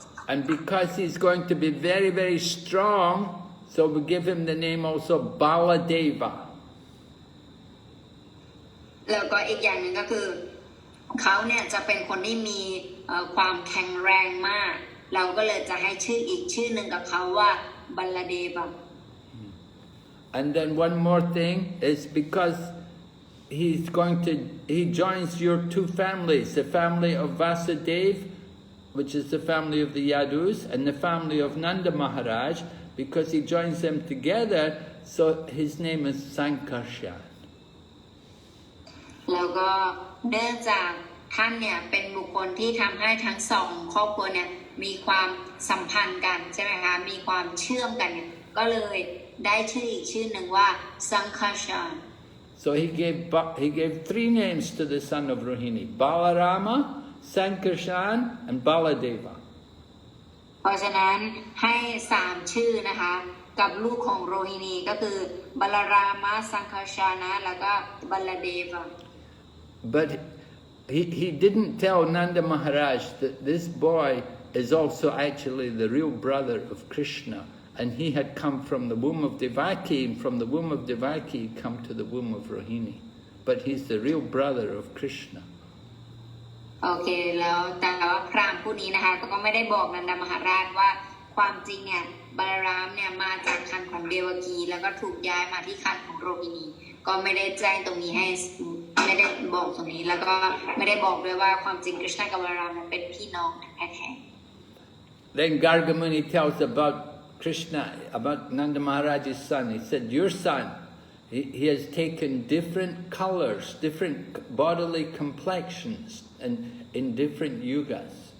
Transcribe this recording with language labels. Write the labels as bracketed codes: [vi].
[en] And because he's going to be very, very strong, so we give him the name also Baladeva. [th] แล้วก็อีกอย่างหนึ่งก็คือเขาเนี่ยจะเป็นคนที่มีความแข็งแรงมากเราก็เลยจะให้ชื่ออีกชื่อหนึ่งกับเขาว่าบัลลเดบะ [en] And then one more thing is because he joins your two families, the family of Vasudeva, which is the family of the Yadus, and the family of Nanda Maharaj, because he joins them together, so his name is Sankarshan. [th] แล้วก็เนื่องจากท่านเนี่ยเป็นบุคคลที่ทำให้ทั้งสองครอบครัวเนี่ยมีความสัมพันธ์กันใช่ไหมคะมีความเชื่อมกันเนี่ยก็เลยได้ชื่ออีกชื่อหนึ่งว่าสังฆชาน [en] So he gave three names to the son of Rohini: Balarama, Sankarshan, and Baladeva. [th] เพราะฉะนั้นให้3ชื่อนะคะกับลูกของโรฮินีก็คือบาลารามะสังคชานะแล้วก็บัลลเดวะ [en] But he didn't tell Nanda Maharaj that this boy is also actually the real brother of Krishna, and he had come from the womb of Devaki, and from the womb of Devaki he come to the womb of Rohini. But he's the real brother of Krishna. [th] โอเคแล้วแต่ว่าพราหมณ์ผู้นี้นะคะก็ไม่ได้บอกนันดามหาราชว่าความจริงเนี่ยบาลารามเนี่ยมาจากครรภ์ของเดวกีแล้วก็ถูกย้ายมาที่ครรภ์ของโรฮินีก็ไม่ได้แจ้งตรงนี้ให้ไม่ได้บอกตรงนี้แล้วก็ไม่ได้บอกด้วยว่าความจริงกฤษณะกับบาลารามเป็นพี่น้องแท้ๆ [en] Then Gargamuni tells about Krishna, about Nanda Maharaj's son. He said, your son, he has taken different colors, different bodily complexions, and in different yugas.